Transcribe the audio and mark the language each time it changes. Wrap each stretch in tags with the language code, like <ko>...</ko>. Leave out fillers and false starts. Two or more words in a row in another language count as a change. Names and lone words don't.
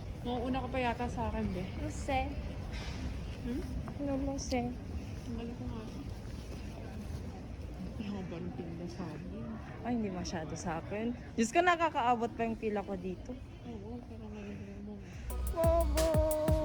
<tl>Mauuna ka pa yata sa akin, be.</tl> <es>No sé. No sé.</es> <tl>Tanggalin ko nga. Haba ng pila sa amin. Ay, hindi masyado sa akin. Diyos ko, nakakaabot pa yung pila ko dito. Oo, pero ngayon mo. Bobo!</tl>